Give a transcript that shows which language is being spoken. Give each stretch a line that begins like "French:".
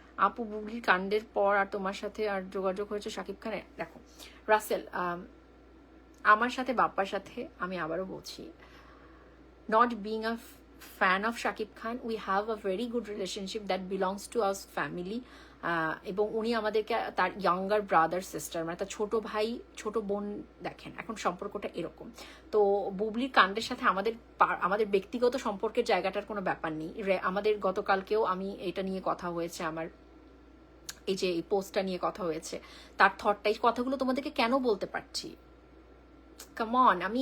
Bangla: আপু বুবলির কাণ্ডের পর আর তোমার সাথে আর যোগাযোগ হয়েছে শাকিব খানের? দেখো রাসেল, আমার সাথে বাপ্পার সাথে আমি আবারও বলছি,
English: not being a fan of Shakib Khan, we have a very good relationship that belongs to our family.
Bangla: এবং উনি আমাদেরকে তার ইয়াঙ্গার ব্রাদার সিস্টার, মানে তার ছোট ভাই ছোট বোন দেখেন, এখন সম্পর্কটা এরকম। তো বুবলির কাণ্ডের সাথে আমাদের ব্যক্তিগত সম্পর্কের জায়গাটার কোনো ব্যাপার নেই। আমাদের গতকালকেও আমি এটা নিয়ে কথা হয়েছে, আমার এই যে এই পোস্টটা নিয়ে কথা হয়েছে, তার থটটা, এই কথাগুলো তোমাদেরকে কেন বলতে পারছি, কামন।